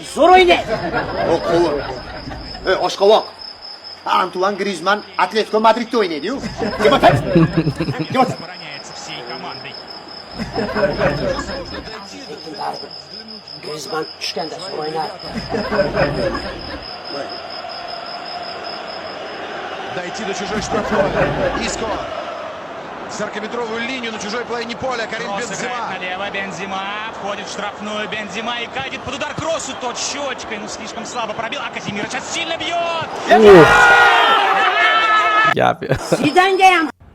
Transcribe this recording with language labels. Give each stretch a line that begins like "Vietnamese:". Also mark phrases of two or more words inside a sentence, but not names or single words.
Uzbek: Zo'r o'ynaydi. Qo'l. Oshqovoq. Antuan Grizmann Atletico Madridda o'ynaydi-yu. Jimotan. Grizmann tushganda zo'r o'ynaydi.
Russian: Дойти до чужой штрафной. Иско. 40-метровую линию на чужой половине поля. Карим Бензема. Налево Бензема. Входит в штрафную Бензема и катит под удар кроссу. Тот щечкой, но слишком слабо пробил. А Казимир сейчас сильно бьет.
Uzbek: Zidanga ham